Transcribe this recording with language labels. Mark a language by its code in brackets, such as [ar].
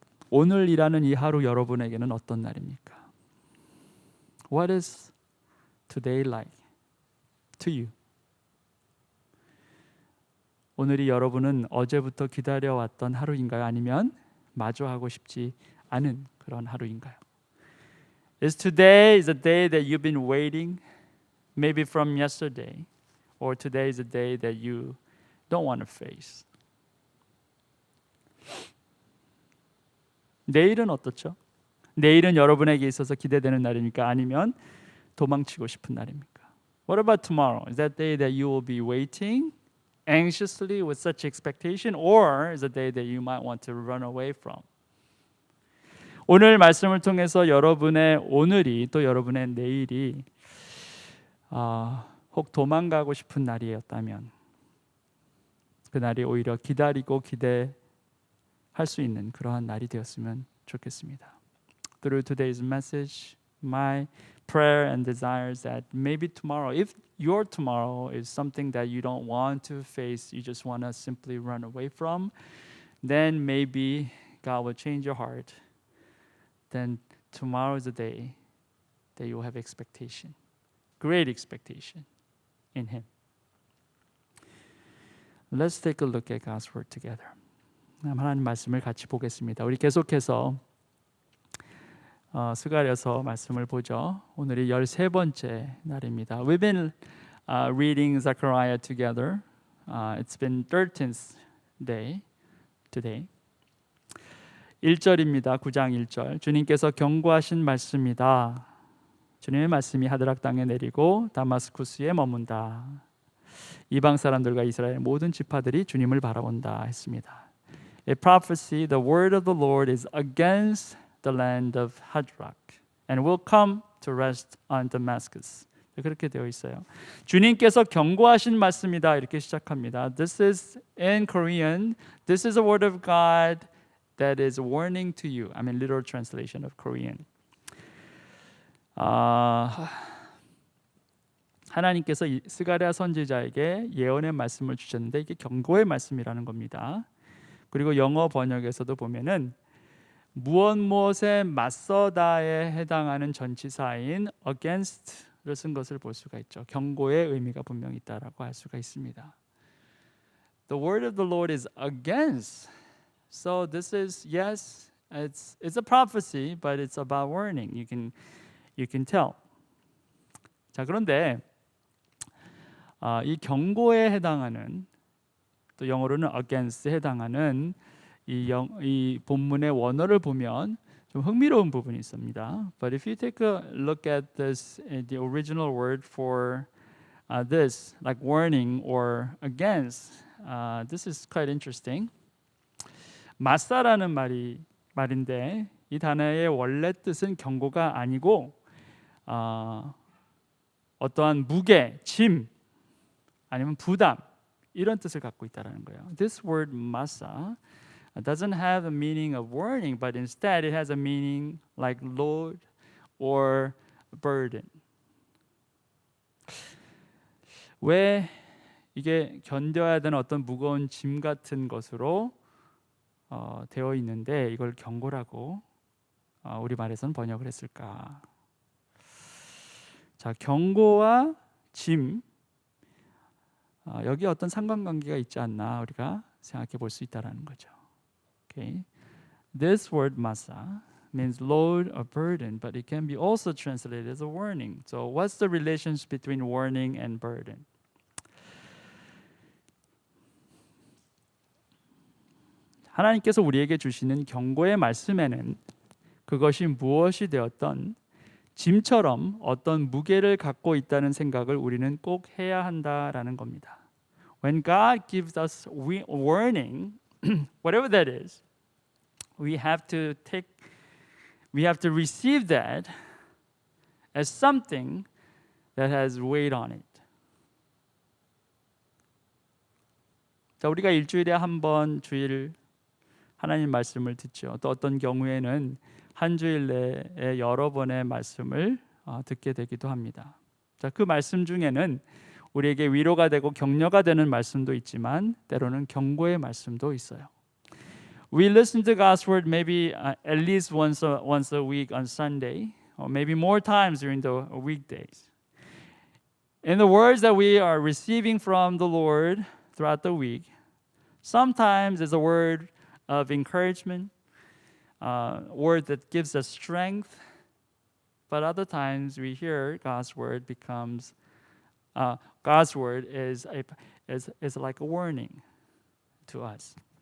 [ko] 오늘이라는 이 하루 여러분에게는 어떤 날입니까? [en] What is today like to you? [ko] 오늘이 여러분은 어제부터 기다려왔던 하루인가요? 아니면 마주하고 싶지 않은 그런 하루인가요? [en] Is today a day that you've been waiting, maybe from yesterday, or today is a day that you don't want to face? [ko] 내일은 어떻죠? 내일은 여러분에게 있어서 기대되는 날입니까? 아니면 도망치고 싶은 날입니까? [en] What about tomorrow? Is that day that you will be waiting anxiously with such expectation, or is a day that you might want to run away from? 오늘 말씀을 통해서 여러분의 오늘이 또 여러분의 내일이 혹 도망가고 싶은 날이었다면 그 날이 오히려 기다리고 기대할 수 있는 그러한 날이 되었으면 좋겠습니다. Through today's message, my prayer and desire is that maybe tomorrow, if your tomorrow is something that you don't want to face, you just want to simply run away from, then maybe God will change your heart. Then tomorrow is the day that you will have expectation, great expectation in Him. Let's take a look at God's Word together. [ko] 하나님 말씀을 같이 보겠습니다. 우리 계속해서 스가랴서 말씀을 보죠. 오늘이 13번째 날입니다. [en] We've been reading Zechariah together. It's been 13th day today. [ko] 1절입니다. 9장 1절. 주님께서 경고하신 말씀이다. 주님의 말씀이 하드락 땅에 내리고 다마스쿠스에 머문다. 이방 사람들과 이스라엘 모든 지파들이 주님을 바라본다 했습니다. [en] A prophecy, the word of the Lord is against the land of Hadrach and will come to rest on Damascus. [ko] 그렇게 되어 있어요. 주님께서 경고하신 말씀이다 이렇게 시작합니다. [en] This is in Korean. This is a word of God that is warning to you. I mean literal translation of Korean. [ko] 하나님께서 스가랴 선지자에게 예언의 말씀을 주셨는데 이게 경고의 말씀이라는 겁니다. 그리고 영어 번역에서도 보면은 무엇에 맞서다에 해당하는 전치사인 against를 쓴 것을 볼 수가 있죠. 경고의 의미가 분명히 있다라고 할 수가 있습니다. [en] The word of the Lord is against. So this is yes, it's a prophecy, but it's about warning. You can tell. [ko] 자, 그런데 이 경고에 해당하는 또 영어로는 against에 해당하는 이 본문의 원어를 보면 좀 흥미로운 부분이 있습니다. [en] But if you take a look at this, the original word for this, like warning or against, this is quite interesting. [ko] 맞사라는 말인데 이 단어의 원래 뜻은 경고가 아니고 어떠한 무게, 짐 아니면 부담 이런 뜻을 갖고 있다라는 거예요. [en] This word masa doesn't have a meaning of warning, but instead it has a meaning like load or burden. [ko] 왜 이게 견뎌야 되는 어떤 무거운 짐 같은 것으로 되어 있는데 이걸 경고라고 우리말에서는 번역을 했을까? 자, 경고와 짐 여기 어떤 상관관계가 있지 않나 우리가 생각해 볼 수 있다라는 거죠. [en] Okay. This word masa means load or burden, but it can be also translated as a warning. So what's the relationship between warning and burden? [ko] 하나님께서 우리에게 주시는 경고의 말씀에는 그것이 무엇이 되었던 짐처럼 어떤 무게를 갖고 있다는 생각을 우리는 꼭 해야 한다라는 겁니다. [en] When God gives us warning, whatever that is, we have to receive that as something that has weight on it. [ko] 자, 우리가 일주일에 한 번 주일 하나님 말씀을 듣죠. 또 어떤 경우에는 한 주일 내에 여러 번의 말씀을 듣게 되기도 합니다. 자, 그 말씀 중에는 우리에게 위로가 되고 격려가 되는 말씀도 있지만 때로는 경고의 말씀도 있어요. [en] We listen to God's word maybe at least once a week on Sunday, or maybe more times during the weekdays. In the words that we are receiving from the Lord throughout the week, sometimes it's a word of encouragement, word that gives us strength, but other times we hear God's word becomes God's word is like a warning to us.